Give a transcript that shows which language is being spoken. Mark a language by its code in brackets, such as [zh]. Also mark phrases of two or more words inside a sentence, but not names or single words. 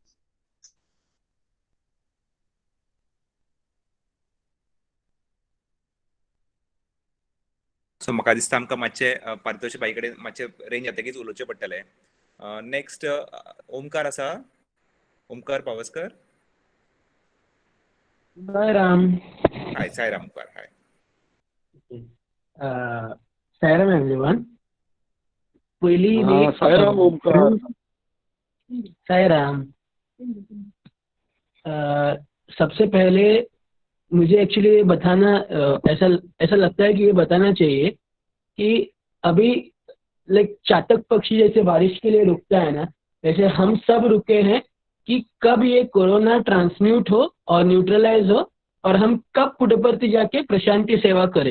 [kok] सो म्हाका दिसता आमकां मातशे पारितोष बाई कडेन मातशे रेंज येतकीच उलोवचें पडटलें. नेक्स्ट ओमकार आसा. ओमकार पावसकर. साईराम. हाय साईराम ओमकार. हाय साईराम एवरीवन. [hi] पहली साईराम ओमकार. साईराम. सबसे पहले मुझे एक्चुअली बताना ऐसा लगता है कि ये बताना चाहिए कि अभी लाइक चातक पक्षी जैसे बारिश के लिए रुकता है ना, वैसे हम सब रुके हैं कि कब ये कोरोना ट्रांसम्यूट हो और न्यूट्रलाइज हो और हम कब पुटपर्ती जाके प्रशांति सेवा करें.